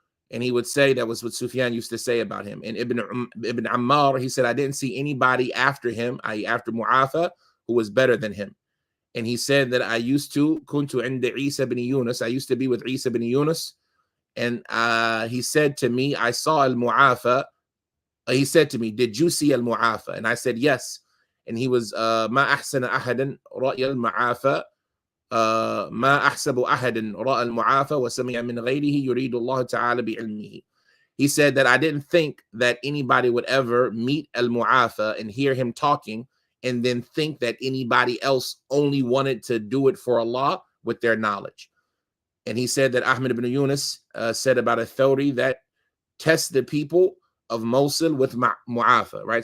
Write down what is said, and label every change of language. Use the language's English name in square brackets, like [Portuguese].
[English] And he would say that was what Sufyan used to say about him. And Ibn Ammar, he said, I didn't see anybody after him, i.e. after Mu'afa, who was better than him. And he said that I used to, [Arabic] kuntu inda Isa bin Yunus, [English] I used to be with Isa bin Yunus. And he said to me, I saw Al-Mu'afa. He said to me, did you see Al-Mu'afa? And I said, yes. and he was [Arabic] ما أحسن أحدا رأي المعافى ما أحسب أحد رأى المعافى وسمع من غيره يريد الله تعالى بعلمه. [English] He said that I didn't think that anybody would ever meet al-mu'afa and hear him talking and then think that anybody else only wanted to do it for Allah with their knowledge. And he said that Ahmed ibn Yunus said about al-Thawri that test the people of Mosul with mu'afa, right?